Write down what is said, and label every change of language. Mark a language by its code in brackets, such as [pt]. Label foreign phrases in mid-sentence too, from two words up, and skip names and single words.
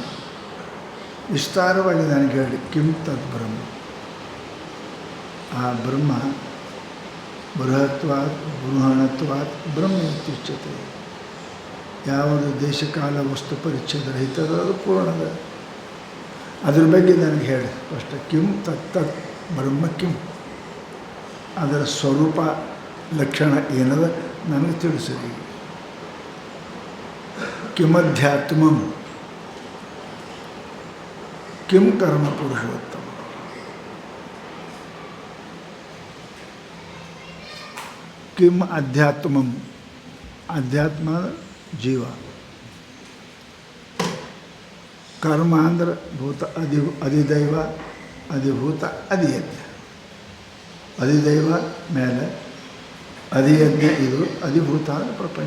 [kn] ವಿಸ್ತಾರವಾಗಿ ನನಗೆ ಹೇಳಿ [sa] ಕಿಂ ತದ್ ಬ್ರಹ್ಮ. ಆ ಬ್ರಹ್ಮ ಬೃಹತ್ವಾತ್ ಬೃಹಣತ್ವಾತ್ ಬ್ರಹ್ಮ ಇತ್ಯುಚ್ಯತೆ. [kn] ಯಾವುದು ದೇಶಕಾಲ ವಸ್ತು ಪರಿಚ್ಛೇದ ರಹಿತದ ಅದು ಪೂರ್ಣದ. ಅದ್ರ ಬಗ್ಗೆ ನನಗೆ ಹೇಳಿ ಫಸ್ಟ್. [sa] ಕಿಂ ತತ್ ಬ್ರಹ್ಮ ಕಿಂ, [kn] ಅದರ ಸ್ವರೂಪ ಲಕ್ಷಣ ಏನದ ನನಗೆ ತಿಳಿಸಿರಿ. [sa] ಕಿಮಧ್ಯಾತ್ಮಂ ಕಿಂ ಕರ್ಮ ಪುರುಷೋತ್ತಮ. ಕಿಂ ಅಧ್ಯಾತ್ಮಂ, [kn] ಅಧ್ಯಾತ್ಮ ಜೀವ, ಕರ್ಮ ಅಂದ್ರೆ ಭೂತ ಅಧಿದೈವ, ಅಧಿಭೂತ, ಅಧಿಯಜ್ಞ. ಅಧಿದೈವ ಮೇಲೆ, ಅಧಿಯಜ್ಞ ಇದು, ಅಧಿಭೂತ ಪ್ರಪಂಚ.